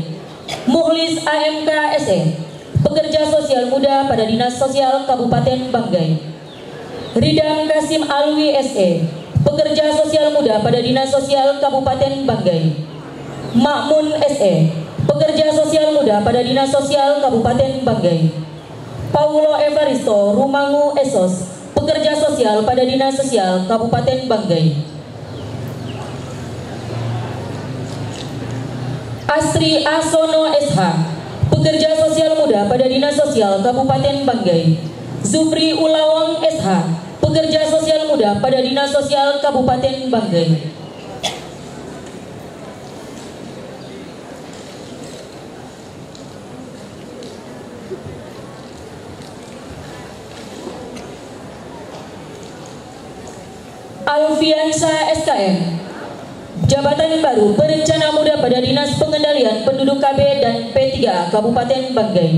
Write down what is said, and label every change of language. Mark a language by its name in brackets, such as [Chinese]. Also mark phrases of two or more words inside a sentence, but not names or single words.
[Indonesian] Muhlis AMK SE, Pekerja Sosial Muda pada Dinas Sosial Kabupaten Banggai. Ridam Kasim Alwi SE, Pekerja Sosial Muda pada Dinas Sosial Kabupaten Banggai. Makmun SE, Pekerja Sosial Muda pada Dinas Sosial Kabupaten Banggai. Paulo Evaristo Rumangu Esos, Pekerja Sosial pada Dinas Sosial Kabupaten Banggai. Asri Asono SH, Pekerja Sosial Muda pada Dinas Sosial Kabupaten Banggai. Zufri Ulawang SH, Pekerja Sosial Muda pada Dinas Sosial Kabupaten Banggai. Alfiansa SKM, Jabatan Baru Perencana Muda pada Dinas Pengendalian Penduduk KB dan P3A Kabupaten Banggai.